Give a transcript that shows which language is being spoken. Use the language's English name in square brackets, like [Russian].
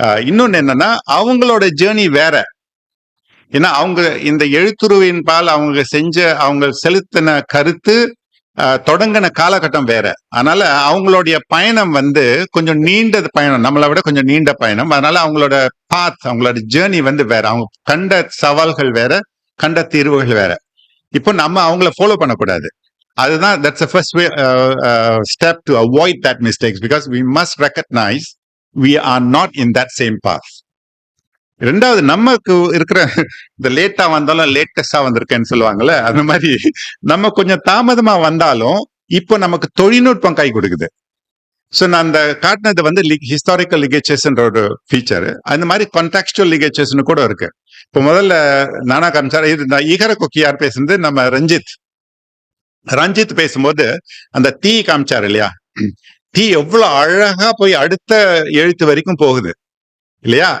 [Tamil] இன்னொன்னு என்னன்னா, அவங்களோட ஜேர்னி வேற. ஏன்னா அவங்க இந்த எழுத்துருவின் பால் அவங்க செலுத்தின கருத்து தொடங்கின காலகட்டம் வேற. அதனால அவங்களுடைய பயணம் வந்து கொஞ்சம் நீண்ட பயணம், நம்மளை விட கொஞ்சம் நீண்ட பயணம். அதனால அவங்களோட பாத், அவங்களோட ஜேர்னி வந்து வேற. அவங்க கண்ட சவால்கள் வேற, கண்ட தீர்வுகள் வேற. இப்போ நம்ம அவங்கள ஃபாலோ பண்ணக்கூடாது. [English] அதுதான் that's the first way, step to avoid that mistakes, because we must recognize we are not in that same path. [Tamil] ரெண்டாவது, நமக்கு இருக்கிற இந்த லேட்டா வந்தாலும் லேட்டஸ்டா வந்திருக்கேன்னு சொல்லுவாங்கல்ல, அந்த மாதிரி நம்ம கொஞ்சம் தாமதமா வந்தாலும் இப்போ நமக்கு தொழில்நுட்பம் கை கொடுக்குது. ஸோ நான் அந்த காட்டினது வந்து ஹிஸ்டாரிக்கல் லிகேச்சர்ஸ்ன்ற ஒரு ஃபீச்சர். அந்த மாதிரி கான்டெக்ஸ்டுவல் லிகேச்சர்ஸ்னு கூட இருக்கு. இப்போ முதல்ல நானா காமிச்சார், இது ஈகர கொக்கியார் பேசுறது நம்ம ரஞ்சித் பேசும்போது அந்த தீ காமிச்சாரு இல்லையா, தீ எவ்வளவு அழகா போய் அடுத்த எழுத்து வரைக்கும் போகுது இல்லையா.